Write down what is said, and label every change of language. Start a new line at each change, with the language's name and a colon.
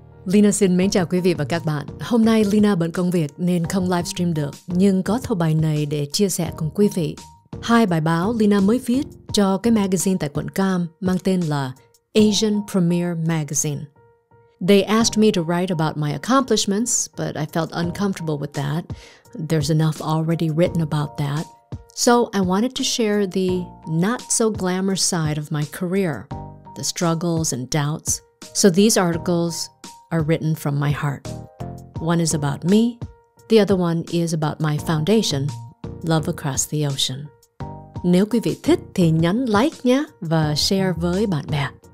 Vietnamese: Leyna xin mến chào quý vị và các bạn. Hôm nay Leyna bận công việc nên không livestream được, nhưng có thâu bài này để chia sẻ cùng quý vị. 2 bài báo Leyna mới viết cho cái magazine tại quận Cam mang tên là Asian Premier Magazine.
English: They asked me to write about my accomplishments, but I felt uncomfortable with that. There's enough already written about that. So I wanted to share the not-so-glamorous side of my career, the struggles and doubts. So these articles are written from my heart. One is about me, the other one is about my foundation, Love Across the Ocean.
Vietnamese: Nếu quý vị thích thì nhấn like nhé và share với bạn bè.